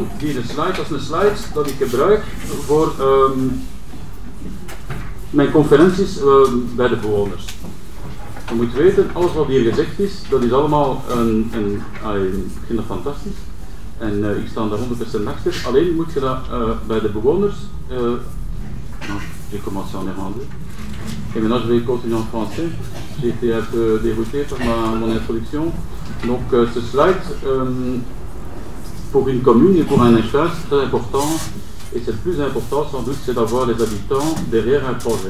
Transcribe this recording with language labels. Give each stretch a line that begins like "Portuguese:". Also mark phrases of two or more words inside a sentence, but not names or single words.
Dutch: Die slide, dat is een slide dat ik gebruik voor mijn conferenties bij de bewoners. Je moet weten, alles wat hier gezegd is, dat is allemaal ik vind dat fantastisch. En ik sta daar 100% achter. Alleen moet je dat bij de bewoners...
French: j'ai commencé en néerlandais. Et maintenant je vais continuer en français. J'ai été un peu dérouté par mon introduction. Donc ce slide, pour une commune et pour un État, c'est très important. Et c'est le plus important sans doute, c'est d'avoir les habitants derrière un projet.